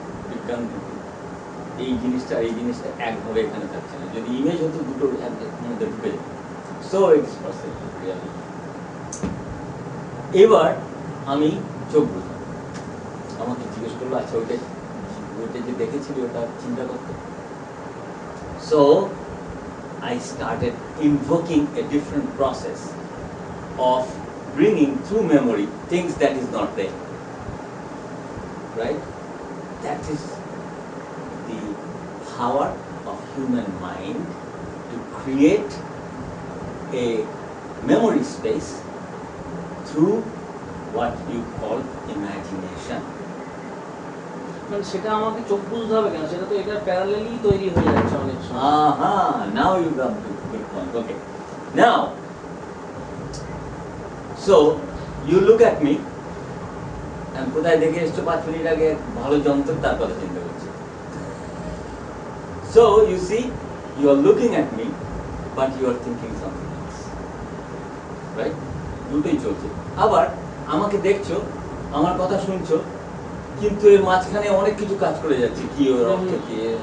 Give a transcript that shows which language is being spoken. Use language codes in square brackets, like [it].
[bn] বিজ্ঞান এই জিনিসটা একভাবে এখানে থাকছে না। যদি ইমেজ হতো দুটো মধ্যে ঢুকে যেত। [en] So it's perception, reality. [bn] এবার আমি চোখ বুঝলাম, আমাকে জিজ্ঞেস করলো, আচ্ছা ওইটা যে দেখেছিলি ওটা চিন্তা করতে। [en] So I started invoking a different process of bringing through memory things that is not there. Right? That is the power of human mind to create a memory space through what you call imagination. [bn] মানে সেটা আমাকে চোখ বুঝতে হবে কেন? সেটা তো এটা প্যারালালি তৈরি হয়ে যাচ্ছে অনেক সময়। [en] Now you got the good point. Okay. Now, so you look at me, and [bn] কোথায় দেখে এসছো 5 মিনিট আগে ভালো যন্ত্র, তার কথা চিন্তা করছি। [en] So you see, you are looking at me, but you are thinking something else. [bn] Right? দুটোই চলছে। আবার আমাকে দেখছো, আমার কথা শুনছো, কিন্তু এর মাঝখানে অনেক কিছু কাজ করে যাচ্ছে, কি ওর অর্থ কি।